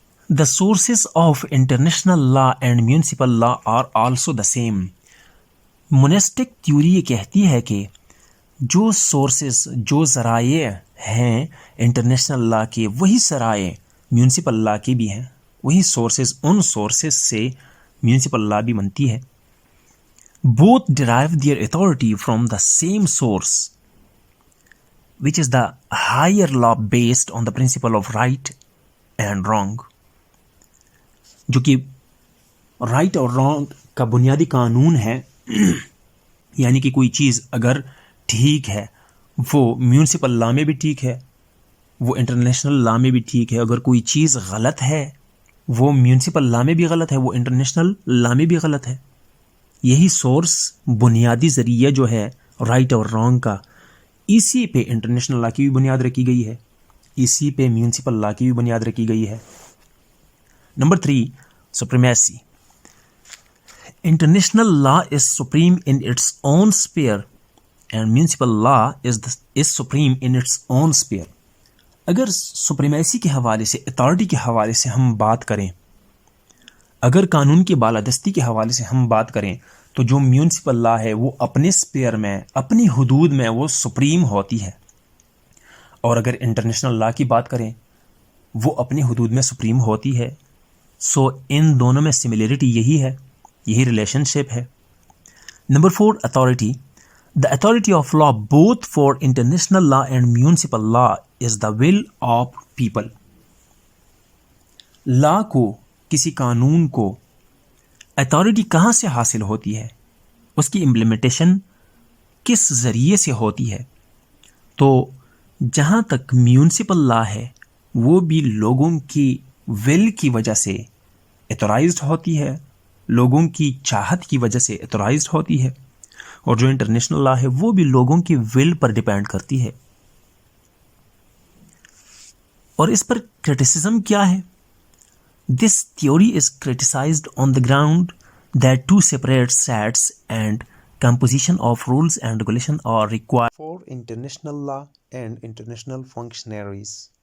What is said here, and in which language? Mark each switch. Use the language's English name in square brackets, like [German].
[English] The sources of international law and municipal law are also the same. [Urdu] موناسٹک theory یہ کہتی ہے کہ جو سورسز، جو ذرائع ہیں انٹرنیشنل لا کے، وہی ذرائع میونسپل لا کے بھی ہیں. وہی سورسز، ان سورسز سے میونسپل لا بھی بنتی ہے. [English] Both derive their authority from the same source, which is the higher law based on the principle of right and wrong. [Urdu] جو کہ right اور wrong کا بنیادی قانون ہے. یعنی کہ کوئی چیز اگر ٹھیک ہے وہ میونسپل لا میں بھی ٹھیک ہے، وہ انٹرنیشنل لا میں بھی ٹھیک ہے. اگر کوئی چیز غلط ہے وہ میونسپل لا میں بھی غلط ہے، وہ انٹرنیشنل لا میں بھی غلط ہے. یہی سورس، بنیادی ذریعہ جو ہے رائٹ اور رانگ کا، اسی پہ انٹرنیشنل لا کی بھی بنیاد رکھی گئی ہے، اسی پہ میونسپل لا کی بھی بنیاد رکھی گئی ہے. Number 3، supremacy. [English] International law is supreme in its own sphere and municipal law is supreme in its own sphere. [Urdu] اگر سپریمیسی کے حوالے سے، اتھارٹی کے حوالے سے ہم بات کریں، اگر قانون کی بالادستی کے حوالے سے ہم بات کریں تو جو میونسپل لا ہے وہ اپنے اسپیئر میں، اپنی حدود میں وہ سپریم ہوتی ہے. اور اگر انٹرنیشنل لا کی بات کریں وہ اپنی حدود میں سپریم ہوتی ہے. سو ان دونوں میں سملیرٹی یہی ہے، یہی ریلیشن شپ ہے. [English] Number 4, authority. The authority of law, both for international law and municipal law, is the will of people. [Urdu] لا کو، کسی قانون کو اتھارٹی کہاں سے حاصل ہوتی ہے، اس کی امپلیمنٹیشن کس ذریعے سے ہوتی ہے؟ تو جہاں تک میونسپل لا ہے وہ بھی لوگوں کی ول کی وجہ سے ایتھورائزڈ ہوتی ہے، لوگوں کی چاہت کی وجہ سے ایتھورائزڈ ہوتی ہے، اور جو انٹرنیشنل لا ہے وہ بھی لوگوں کی ول پر ڈیپینڈ کرتی ہے. اور اس پر کرٹیسزم کیا ہے؟ [English] This theory is criticized on the ground that two separate sets and composition of rules and regulation are required for international law and international functionaries.